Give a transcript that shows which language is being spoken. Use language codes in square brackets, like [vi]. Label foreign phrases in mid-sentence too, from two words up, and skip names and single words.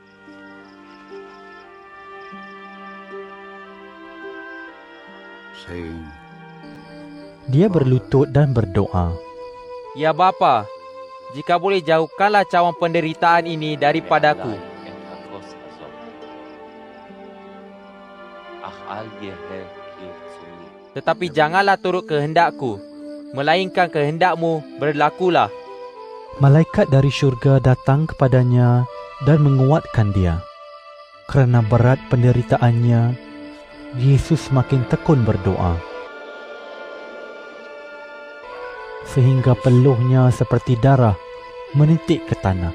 [ms] Dia berlutut dan berdoa, Ya Bapa, jika boleh jauhkanlah cawan penderitaan ini daripadaku. [he] את הכוס הזאת. אך אל יהא כרצוני. [ms] Tetapi janganlah turut kehendakku, melainkan kehendakmu berlakulah. Malaikat dari syurga datang kepadanya dan menguatkan dia. Kerana berat penderitaannya, Yesus makin tekun berdoa, sehingga peluhnya seperti darah menitik ke tanah.